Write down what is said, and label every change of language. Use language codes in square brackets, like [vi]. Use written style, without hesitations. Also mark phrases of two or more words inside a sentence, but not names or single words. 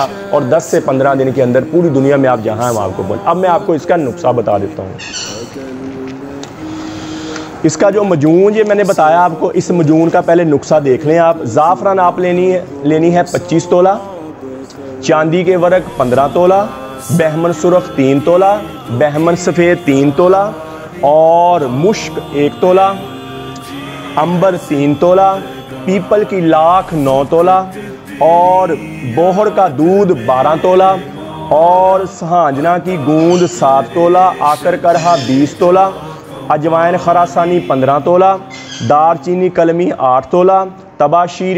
[ur] اور 10 سے 15 دن کے اندر پوری دنیا میں آپ جہاں ہم آپ کو بول. اب میں آپ کو اس کا نسخہ بتا دیتا ہوں۔ اس کا جو معجون یہ میں نے بتایا آپ کو، اس معجون کا پہلے نسخہ دیکھ لیں آپ. زعفران آپ لینی ہے 25 تولہ، چاندی کے ورق 15 تولہ، بہمن سرخ 3 تولہ، بہمن سفید 3 تولہ اور مشک 1 تولہ، عنبر 3 تولہ، پیپل کی لاکھ 9 تولہ اور بوہڑ کا دودھ 12 تولہ اور سہاجنا کی گوند 7 تولہ، آکر کرہا 20 تولہ، اجوائن خراسانی 15 تولہ، دارچینی قلمی 8 تولہ، طباشیر